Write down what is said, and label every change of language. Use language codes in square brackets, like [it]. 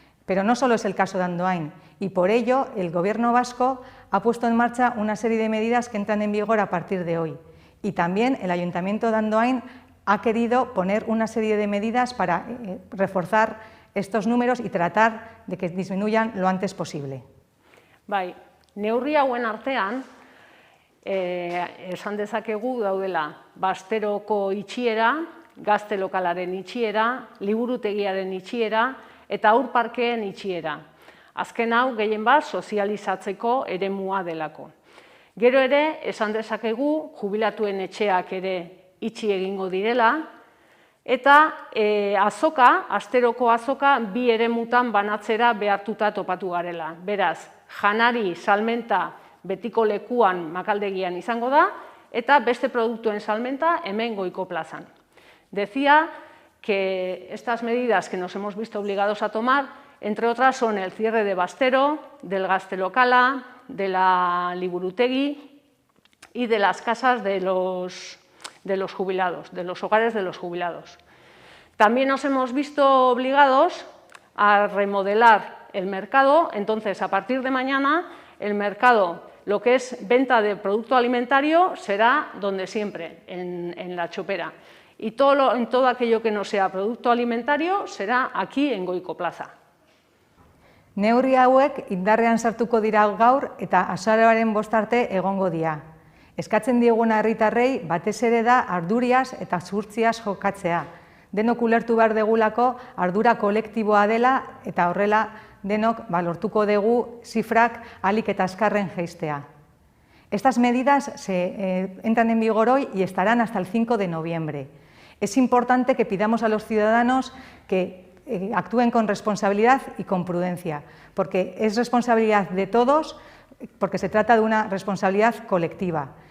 [es] Pero no solo es el caso de Andoain, y por ello el Gobierno vasco ha puesto en marcha una serie de medidas que entran en vigor a partir de hoy. Y también el Ayuntamiento de Andoain ha querido poner una serie de medidas para reforzar estos números y tratar de que disminuyan lo antes posible. [eu] Bai, neurri hauen artean, esan dezakegu daudela Basteroko itxiera, gazte lokalaren itxiera, liburutegiaren itxiera eta haurparkeen itxiera. Azken hau gehien bat sozializatzeko eremua delako. Gero ere, esan dezakegu jubilatuen etxeak ere itxi egingo direla, eta asteroko azoka bi eremutan banatzera behartuta topatu garela. Beraz, janari salmenta betiko lekuan Makaldegian izango da, eta beste produktuen salmenta hemen Goiko plazan. [es] Decía que estas medidas que nos hemos visto obligados a tomar, entre otras, son el cierre de Bastero, del Gaztelokala, de la Liburutegi y de las casas de los jubilados, de los hogares de los jubilados. También nos hemos visto obligados a remodelar el mercado. Entonces, a partir de mañana, el mercado, lo que es venta de producto alimentario, será donde siempre, en la Chopera. Y en todo aquello que no sea producto alimentario será aquí en Goiko plaza. [eu] Neurri hauek indarrean sartuko dira gaur eta azaroaren 5 arte egongo dira. Eskatzen dieguna herritarrei batez ere da arduriaz eta zuhurtziaz jokatzea. Denok ulertu behar degulako ardura kolektiboa dela eta horrela denok lortuko dugu zifrak ahalik eta azkarren jaistea. [es] Estas medidas entran en vigor hoy y estarán hasta el 5 de noviembre. Es importante que pidamos a los ciudadanos que actúen con responsabilidad y con prudencia, porque es responsabilidad de todos, porque se trata de una responsabilidad colectiva.